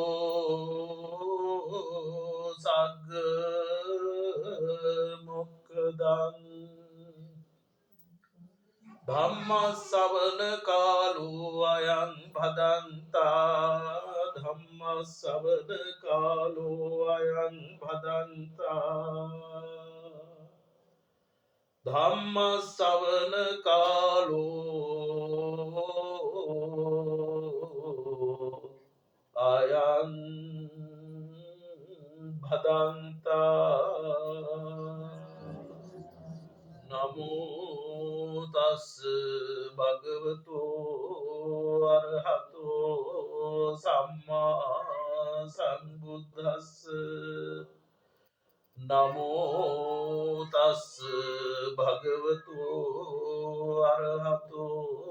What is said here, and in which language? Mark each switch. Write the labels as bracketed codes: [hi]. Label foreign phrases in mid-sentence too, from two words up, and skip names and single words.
[pi] සග්ග මොක්ඛදං ධම්මස්සවන කාලෝ අයං භදන්තා ධම්මස්සවන කාලෝ අයං භදන්තා ධම්මස්සවන කාලෝ අයං භදන්තා. නමෝ තස් භගවතු අරහතෝ සම්මා සම්බුද්දස්ස නමෝ තස් භගවතු අරහතෝ